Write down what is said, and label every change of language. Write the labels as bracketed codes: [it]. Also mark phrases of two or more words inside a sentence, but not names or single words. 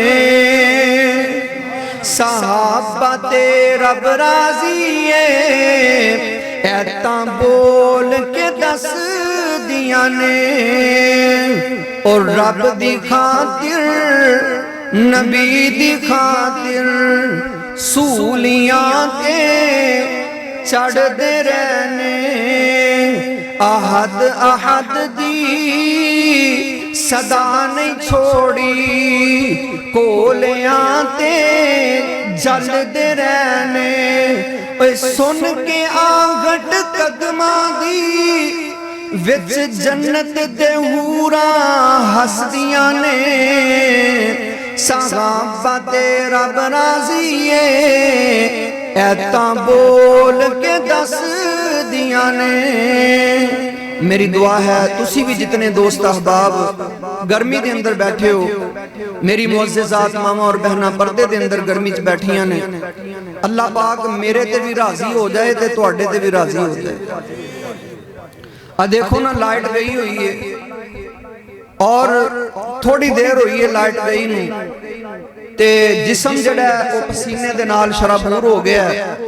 [pa] صحابہ تے رب راضی ہے، ایتاں بول کے دس دیاں نے، اور رب دی خاطر نبی دی خاطر سولیاں تے چڑھ دے رہنے، احد احد دی صدا نہیں چھڈی کولیاں تے جلدے رہنے اوئے سن کے آنگت قدماں دی وچ جنت دے حوراں ہسدیاں نے صحابہ تے رب راضی ہے ایتاں بول کے دس دیاں نے میری دعا ہے تسی بھی جتنے دوست احباب گرمی دے اندر بیٹھے ہو میری معززات ماما اور بہنہ پردے دے اندر گرمی چ بیٹھیاں نے اللہ پاک میرے تے بھی راضی ہو جائے تے تواڈے تے بھی راضی ہو جائے دیکھو نا لائٹ گئی ہوئی ہے اور تھوڑی دیر ہوئی ہے لائٹ گئی نہیں تے جسم جڑا ہے وہ پسینے دے نال شرابور ہو گیا ہے